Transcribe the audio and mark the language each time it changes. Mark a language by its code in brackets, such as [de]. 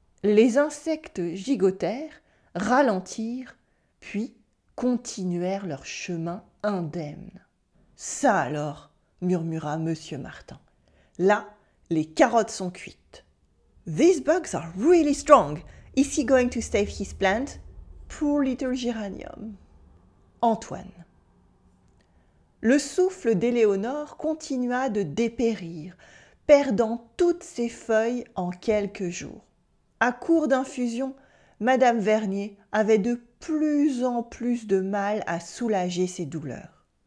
[fr] Les insectes gigotèrent, ralentirent, puis continuèrent leur chemin indemne. « Ça alors !» murmura Monsieur Martin. « Là, les carottes sont cuites. »« [en] These bugs are really strong. Is he going to save his plant? Poor little geranium. » Antoine. [fr] Le souffle d'Éléonore continua de dépérir, perdant toutes ses feuilles en quelques jours. À court d'infusion, Madame Vernier avait de plus en plus de mal à soulager ses douleurs.